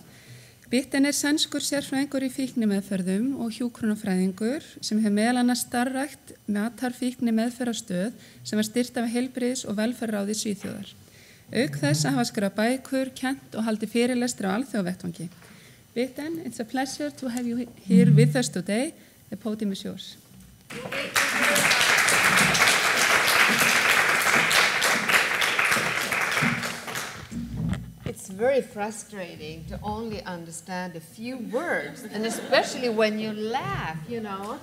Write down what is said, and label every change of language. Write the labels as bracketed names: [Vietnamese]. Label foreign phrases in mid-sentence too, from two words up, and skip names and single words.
[Icelandic] Bitten sænskur sérfræðingur í fíknimeðferðum og hjúkrunarfræðingur sem hefur meðal annars starfrækt matarfíkni meðferðarstöð sem var styrkt af heilbrigðis- og velferðarráði Svíþjóðar. Auk þess að hafa skrifað bækur, kennt og haldið fyrirlestra á alþjóðavettvangi. [English] Bitten, it's a pleasure to have you here with us today. The podium is yours. It's very frustrating to only understand a few words, and especially when you laugh, you know.